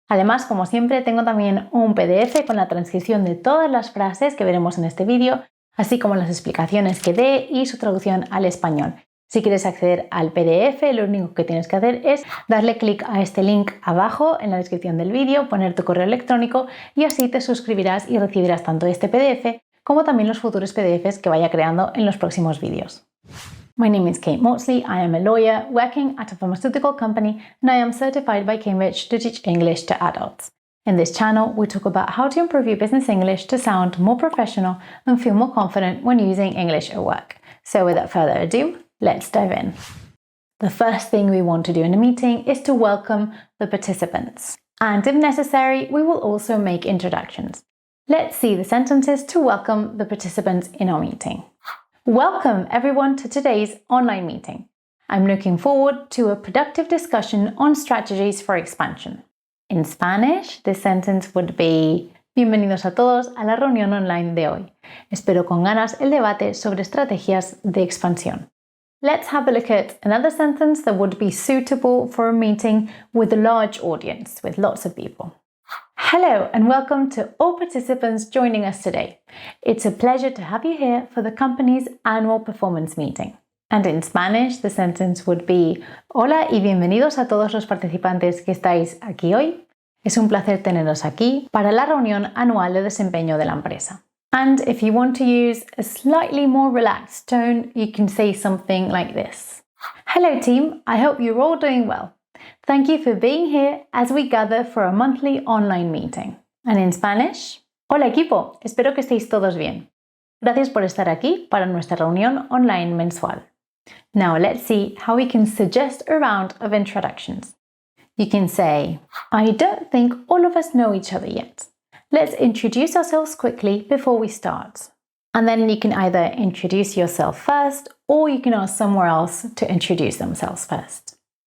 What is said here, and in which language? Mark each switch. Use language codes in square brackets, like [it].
[es] Además, como siempre, tengo también un PDF con la transcripción de todas las frases que veremos en este vídeo, así como las explicaciones que dé y su traducción al español. Si quieres acceder al PDF, lo único que tienes que hacer es darle clic a este link abajo en la descripción del vídeo, poner tu correo electrónico y así te suscribirás y recibirás tanto este PDF como también los futuros PDFs que vaya creando en los próximos vídeos. [en] My name is Kate Maudsley. I am a lawyer working at a pharmaceutical company and I am certified by Cambridge to teach English to adults. In this channel, we talk about how to improve your business English to sound more professional and feel more confident when using English at work. So without further ado, let's dive in. The first thing we want to do in a meeting is to welcome the participants. And if necessary, we will also make introductions. Let's see the sentences to welcome the participants in our meeting. Welcome everyone to today's online meeting. I'm looking forward to a productive discussion on strategies for expansion. In Spanish, this sentence would be: [es] Bienvenidos a todos a la reunión online de hoy. Espero con ganas el debate sobre estrategias de expansión. [en] Let's have a look at another sentence that would be suitable for a meeting with a large audience, with lots of people. Hello and welcome to all participants joining us today. It's a pleasure to have you here for the company's annual performance meeting. And in Spanish, the sentence would be: [es] Hola y bienvenidos a todos los participantes que estáis aquí hoy. Es un placer teneros aquí para la reunión anual de desempeño de la empresa. [en] And if you want to use a slightly more relaxed tone, you can say something like this. Hello team, I hope you're all doing well. Thank you for being here as we gather for a monthly online meeting. And in Spanish, [es] hola equipo, espero que estéis todos bien. Gracias por estar aquí para nuestra reunión online mensual. [en] Now let's see how we can suggest a round of introductions. You can say, I don't think all of us know each other yet. Let's introduce ourselves quickly before we start. And then you can either introduce yourself first or you can ask someone else to introduce themselves first.